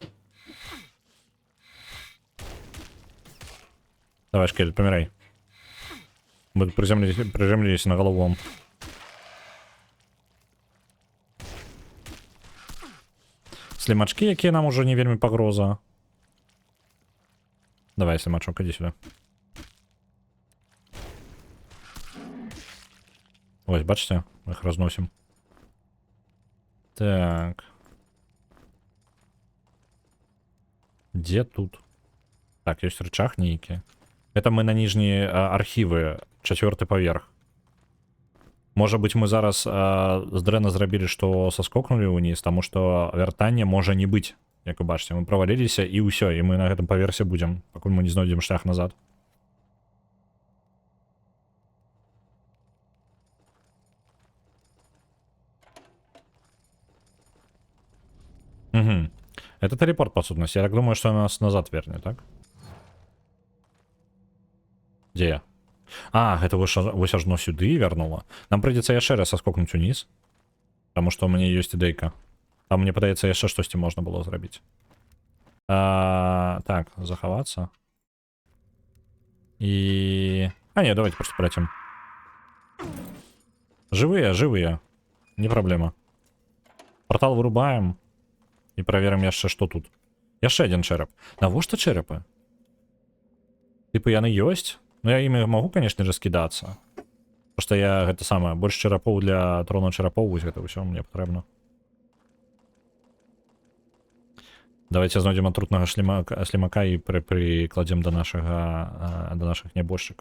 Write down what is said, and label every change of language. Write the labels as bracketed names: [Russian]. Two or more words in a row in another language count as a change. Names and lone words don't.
[Russian] Давай, шкелет, помирай. Мы приземлились на голову. [Belarusian] Слимачки, якія нам уже не вельмі пагроза. [Russian] Давай, слимачок, иди сюда. [Ukrainian] Ось, бачите? [Russian] Мы их разносим. Так. Где тут? Так, есть рычаг нейкі. Это мы на нижние архивы. 4-й поверх. [Belarusian] Можа быть, мы зараз здрэнна зрабілі, што соскокнули ўніз, таму што вяртання можа не быць. Як вы бачыце, мы праваліліся і ўсё, і мы на гэтым паверсе будзем, пакуль мы не знойдзем шлях назад. Угу. [Russian] Это телепорт, по сутности. Я так думаю, что нас назад вернет, так? Где я? [Belarusian] А, гэта вось ажно сюды вярнула. Нам прыйдзецца яшчэ раз соскокнуць уніз. Таму што ў мяне ёсць ідэйка. Там, мне падаецца, яшчэ штосьці можна было зрабіць. Так, захавацца. І... А, [Russian] не, давайте просто полетим. Живые, живые. Не проблема. Портал вырубаем. [Belarusian] І праверым яшчэ, што тут. Яшчэ один чэрап. Навошта чэрапы? Типа яны ёсць? Ну я імі магу, [Russian] конечно же, [Belarusian] скідацца. Просто я гэта самае, больш чэрапоў для трона чэрапоў, вось гэта ўсё мне патрэбна. Давайте знойдзем атрутнага слімака і прыкладзем до нашых нябожчыкаў.